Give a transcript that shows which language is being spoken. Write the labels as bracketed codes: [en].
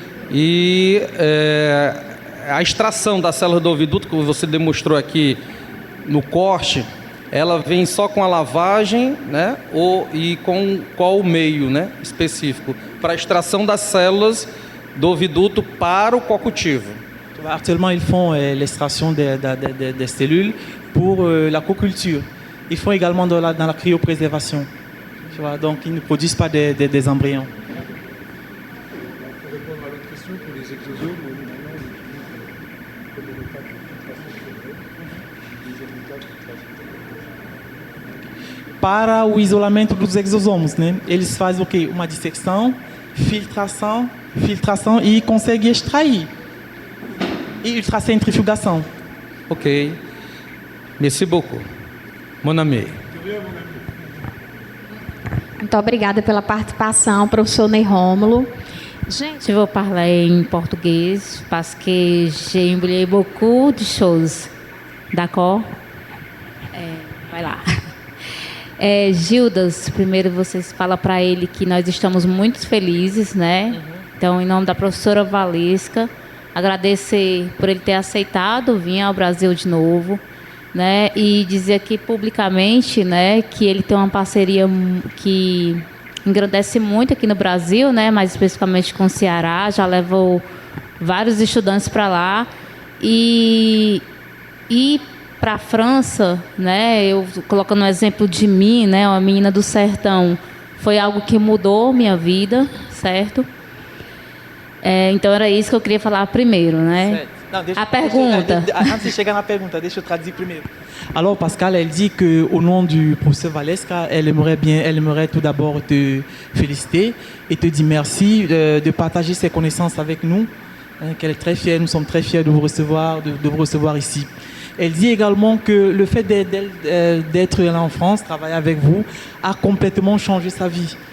[pt] E a extração da célula do oviduto, que você demonstrou aqui no corte, ela vem só com a lavagem, né? E com qual meio, né, específico para a extração das células do oviduto para o co-cultivo. [fr] Actuellement, ils font l'extraction des cellules pour la coculture. Ils font également dans la cryopréservation. Tu vois, donc, ils ne produisent pas des embryons. Pour répondre à l'autre question, pour les exosomes, maintenant, on utilise comme étape de filtration, deuxième étape de filtration. [pt] Para o isolamento dos exosomos, né? Eles fazem o quê? Uma dissecção, filtração e conseguem extrair. E ultracentrifugação. [fr] Ok. Merci beaucoup. Mon ami. [pt] Muito obrigada pela participação, professor Ney Rômulo. [fr] Je vais parler en portugais parce que j'ai oublié beaucoup de choses. D'accord? [pt] Vai lá. Gildas, primeiro vocês falam para ele que nós estamos muito felizes, né? Então, em nome da professora Valesca, agradecer por ele ter aceitado vir ao Brasil de novo, né? E dizer aqui publicamente, né, que ele tem uma parceria que engrandece muito aqui no Brasil, né? Mais especificamente com o Ceará, já levou vários estudantes para lá e para a França, né? Eu colocando um exemplo de mim, né? Uma menina do sertão, foi algo que mudou minha vida, certo? Então era isso que eu queria falar primeiro, né? A pergunta. Antes de chegar na pergunta, deixa eu traduzir primeiro. [fr] Alors Pascal, elle dit que au nom du professeur Valesca, elle aimerait tout d'abord te féliciter et te dire merci de partager ses connaissances avec nous. Qu'elle est très fière, nous sommes très fiers de vous recevoir ici. Elle dit également que le fait d'être là en France, travailler avec vous, a complètement changé sa vie.